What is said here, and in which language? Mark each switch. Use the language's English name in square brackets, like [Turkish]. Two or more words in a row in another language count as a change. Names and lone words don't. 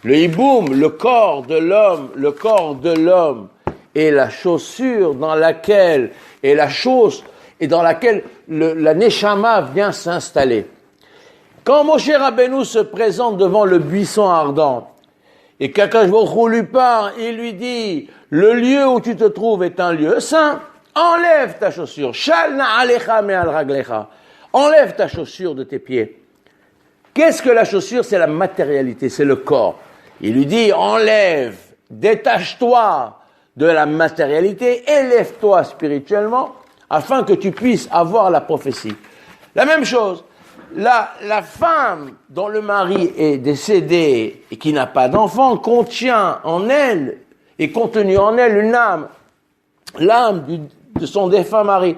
[French] Le hiboum, le corps de l'homme est la chaussure dans laquelle, est la chose et dans laquelle la neshama vient s'installer. Quand Moshe Rabbeinu se présente devant le buisson ardent, et qu' [Hebrew] הקדוש ברוך הוא [French] lui parle, il lui dit, le lieu où tu te trouves est un lieu saint, enlève ta chaussure, [Hebrew] של נעליך מעל רגליך, [French] enlève ta chaussure de tes pieds. Qu'est-ce que la chaussure? C'est la matérialité, c'est le corps. Il lui dit, enlève, détache-toi de la matérialité, élève-toi spirituellement, afin que tu puisses avoir la prophétie. La même chose, la femme dont le mari est décédé et qui n'a pas d'enfant contient en elle, est contenue en elle une âme, l'âme de son défunt mari.